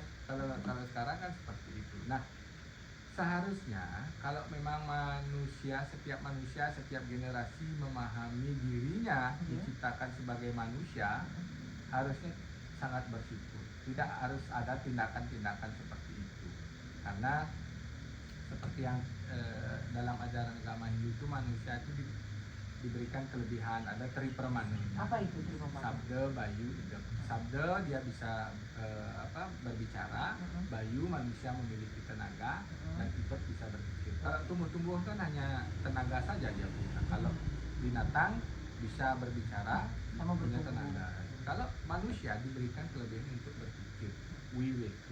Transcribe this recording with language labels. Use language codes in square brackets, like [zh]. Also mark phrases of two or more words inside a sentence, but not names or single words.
[id] Kalau sekarang kan seperti itu. Nah, seharusnya kalau memang setiap manusia, setiap generasi memahami dirinya diciptakan sebagai manusia, harusnya sangat bersyukur. Tidak harus ada tindakan-tindakan seperti itu. Karena seperti yang dalam ajaran agama Hindu itu manusia itu diberikan kelebihan, ada tripermanenya. Apa itu tripermana? Sabda, bayu, idep. Sabda dia bisa berbicara, bayu manusia memiliki tenaga, dan idep bisa berpikir. Kalau tumbuh-tumbuhan kan hanya tenaga saja dia punya. Kalau binatang bisa berbicara, Sama punya bertumbuh. tenaga. Kalau manusia diberikan kelebihan untuk berpikir, wiweke.